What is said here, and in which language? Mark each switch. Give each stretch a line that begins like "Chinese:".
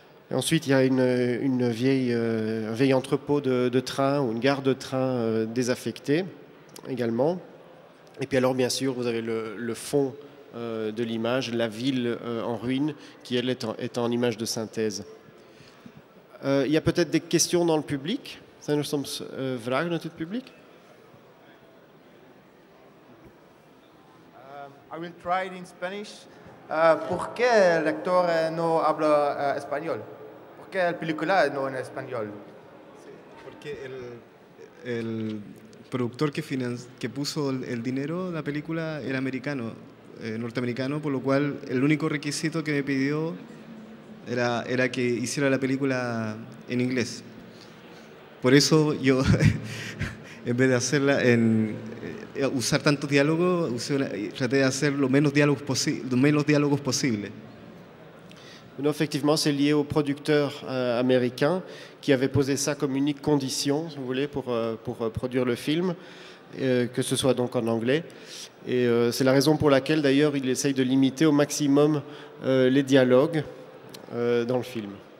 French: Et ensuite, il y a un vieil entrepôt de train ou une gare de train désaffectée également. Et puis alors, bien sûr, vous avez le fond de l'image, la ville en ruine, qui, elle, est en image de synthèse. Il y a peut-être des questions dans le public.
Dutch: Zijn er soms vragen uit het publiek?
English: I will try it in Spanish.
Spanish: ¿Por qué el actor no habla español? ¿Por qué la película no en español? Porque el productor que puso el dinero, la película, era americano, norteamericano, por lo cual el único requisito que me pidió era que hiciera la película en inglés. Por eso yo, en vez de hacerla usar tantos diálogos, traté de hacer lo menos diálogos posible.
French: Non, effectivement, c'est lié au producteur américain qui avait posé ça comme unique condition, si vous voulez, pour produire le film, que ce soit donc en anglais. Et c'est la raison pour laquelle, d'ailleurs, il essaye de limiter au maximum les dialogues dans le film.